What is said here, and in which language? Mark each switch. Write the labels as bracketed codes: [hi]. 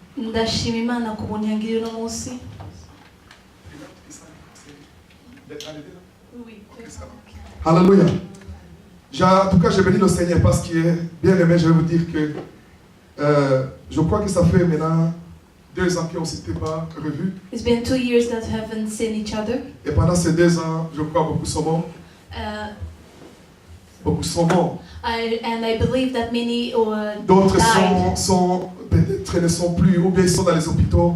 [rn] Ndashima Imana ku bunyangiriro uno munsi. [fr] Oui. Alléluia. En tout cas, je bénis le Seigneur parce qu'il est bien aimé. Je vais vous dire que je crois que ça fait maintenant 2 ans qu'on ne s'était pas revus. [en] It's been 2 years that we haven't seen each other. [fr] Et pendant ces 2 ans, je crois beaucoup sont morts. Beaucoup sont morts. [en] And I believe that many [fr] D'autres [en] died. [fr] sont peut-être ne sont plus, ou bien ils sont dans les hôpitaux.